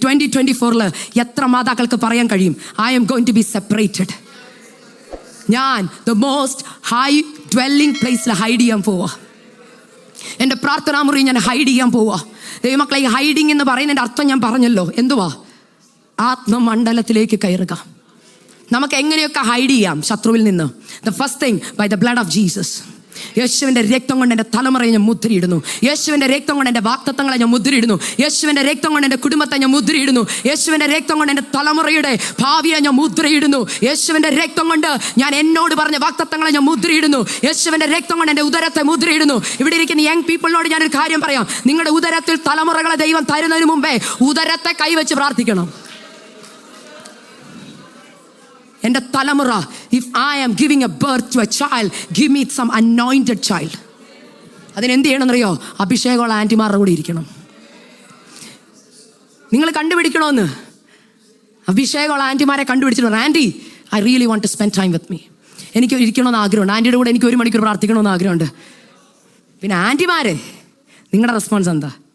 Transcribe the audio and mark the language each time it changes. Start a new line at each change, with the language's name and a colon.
Malayalam: 2024 എത്ര മാതാക്കൾക്ക് പറയാൻ കഴിയും,
English: I am going to be separated.
Malayalam: ഞാൻ
English: the most high dwelling
Malayalam: പ്ലേസിൽ ഹൈഡ് ചെയ്യാൻ പോവാ. എൻ്റെ പ്രാർത്ഥനാ മുറി ഞാൻ ഹൈഡ് ചെയ്യാൻ പോവാ. ദൈവമക്കളെ, ഈ ഹൈഡിങ് എന്ന് പറയുന്നതിൻ്റെ അർത്ഥം ഞാൻ പറഞ്ഞല്ലോ. എന്തുവാ? ആത്മമണ്ഡലത്തിലേക്ക് കയറുക. നമുക്ക് എങ്ങനെയൊക്കെ ഹൈഡ് ചെയ്യാം ശത്രുവിൽ നിന്ന്?
English: The first thing, by the blood of Jesus.
Malayalam: യേശുവിൻ്റെ രക്തം കൊണ്ട് എൻ്റെ തലമുറയെ ഞാൻ മുദ്രയിടുന്നു. യേശുവിൻ്റെ രക്തം കൊണ്ട് എൻ്റെ വാഗ്ദത്തങ്ങളെ ഞാൻ മുദ്രയിടുന്നു. യേശുവിൻ്റെ രക്തം കൊണ്ട് എൻ്റെ കുടുംബത്തെ ഞാൻ മുദ്രയിടുന്നു. യേശുവിൻ്റെ രക്തം കൊണ്ട് എൻ്റെ തലമുറയുടെ ഭാവിയെ ഞാൻ മുദ്രയിടുന്നു. യേശുവിൻ്റെ രക്തം കൊണ്ട് ഞാൻ എന്നോട് പറഞ്ഞ വാഗ്ദത്തങ്ങളെ ഞാൻ മുദ്രയിടുന്നു. യേശുവിൻ്റെ രക്തം കൊണ്ട് എൻ്റെ ഉദരത്തെ മുദ്രയിടുന്നു. ഇവിടെ ഇരിക്കുന്ന യങ് പീപ്പിളിനോട് ഞാനൊരു കാര്യം പറയാം. നിങ്ങളുടെ ഉദരത്തിൽ തലമുറകളെ ദൈവം തരുന്നതിന് മുമ്പേ ഉദരത്തെ കൈവച്ച് പ്രാർത്ഥിക്കണം. എൻ്റെ തലമുറ,
English: if I am giving a birth to a child, give me some anointed child.
Malayalam: അതിനെന്ത് ചെയ്യണമെന്നറിയോ? അഭിഷേകമുള്ള ആൻറ്റിമാരുടെ കൂടി ഇരിക്കണം. നിങ്ങൾ കണ്ടുപിടിക്കണമെന്ന് അഭിഷേകമുള്ള ആൻറ്റിമാരെ കണ്ടുപിടിച്ചിട്ടുണ്ട്.
English: Aunty, I really want to spend time with me.
Malayalam: എനിക്ക് ഇരിക്കണമെന്ന് ആഗ്രഹമുണ്ട്. ആൻറ്റിയുടെ കൂടെ എനിക്ക് 1 മണിക്കൂർ പ്രാർത്ഥിക്കണമെന്ന് ആഗ്രഹമുണ്ട്. പിന്നെ ആൻറ്റിമാരെ, നിങ്ങളുടെ റെസ്പോൺസ് എന്താ?